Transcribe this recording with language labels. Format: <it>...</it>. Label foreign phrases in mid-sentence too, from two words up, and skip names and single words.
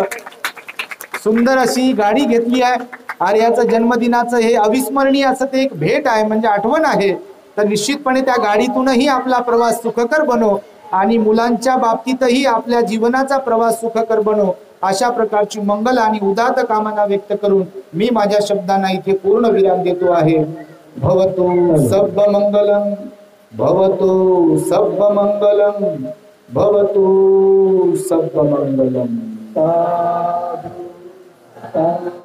<mr>सुंदर अशी गाडी घेतली आहे. आर्याचं जन्मदिनाचं हे अविस्मरणीय असं ते एक भेट आहे, म्हणजे आठवण आहे. तर निश्चितपणे त्या गाडीतूनही आपला प्रवास सुखकर बनो आणि मुलांच्या बाबतीतही आपल्या जीवनाचा प्रवास सुखकर बनो, अशा प्रकारची मंगल आणि उदात्त कामना व्यक्त करून मी माझ्या शब्दांना इथे पूर्ण विराम देतो आहे.</mr> <pi>भवतु सब्ब मंगलम, भवतु सब्ब मंगलम, भवतु सब्ब मंगलम.</pi>